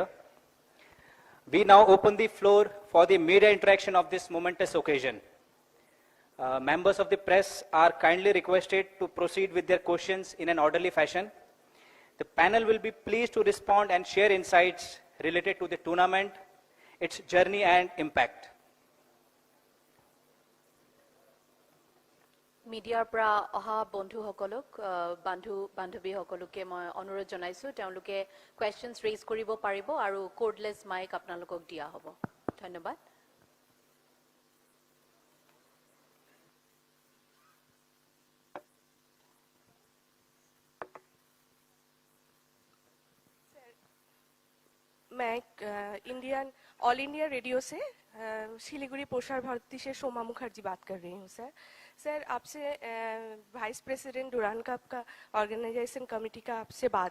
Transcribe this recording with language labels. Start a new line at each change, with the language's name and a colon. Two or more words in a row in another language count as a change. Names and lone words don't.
English: We now open the floor for the media interaction of this momentous occasion. Members of the press are kindly requested to proceed with their questions in an orderly fashion. The panel will be pleased to respond and share insights related to the tournament, its journey and impact.
Assamese: মিডিয়াৰ পৰা অহা বন্ধুসকলক বান্ধৱীসকলকে মই অনুৰোধ জনাইছোঁ তেওঁলোকে
English: questions raise
Assamese: কৰিব পাৰিব আৰু
English: cordless mic
Assamese: আপোনালোকক দিয়া হ'ব ধন্যবাদ
Hindi: मैं ऑल इंडिया रेडियो से सिलीगुड़ी प्रसार भारती से सोमा मुखर्जी बात कर रही हूँ सर आपसे
English: vice president
Hindi: डुरांड कप का
English: organisation committee
Hindi: का आपसे बात